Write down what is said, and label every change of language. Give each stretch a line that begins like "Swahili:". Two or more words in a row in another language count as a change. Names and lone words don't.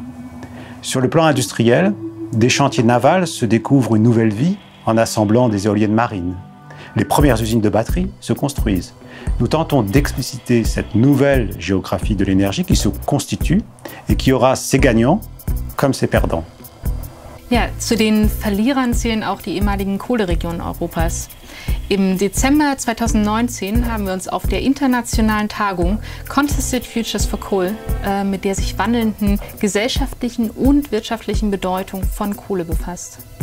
French: Sur le plan industriel, des chantiers navals se découvrent une nouvelle vie en assemblant des éoliennes marines. Les premières usines de batteries se construisent. Nous tentons d'expliciter cette nouvelle géographie de l'énergie qui se constitue et qui aura ses gagnants comme ses perdants.
German: Ja, zu den Verlierern zählen auch die ehemaligen Kohleregionen Europas. Im Dezember 2019 haben wir uns auf der internationalen Tagung Contested Futures for Coal mit der sich wandelnden gesellschaftlichen und wirtschaftlichen Bedeutung von Kohle befasst.